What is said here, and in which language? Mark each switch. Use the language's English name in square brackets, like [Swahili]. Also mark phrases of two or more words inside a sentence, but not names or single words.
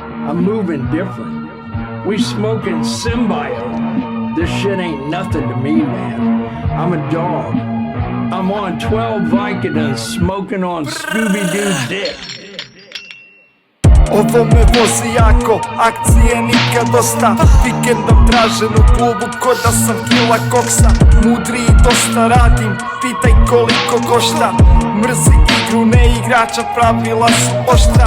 [English] I'm moving different. We smoking symbiote. This shit ain't nothing to me, man. I'm a dog. I'm on 12 Vicodins smoking on Scooby-Doo dick. [Serbian] Ovo me vozi jako, akcije nikad dosta. Vikendom tražen u klubu ko da sam kila koksa. Mudri i dosta radim, pitaj koliko košta. Mrzi igru, ne igrača, pravila su oštra.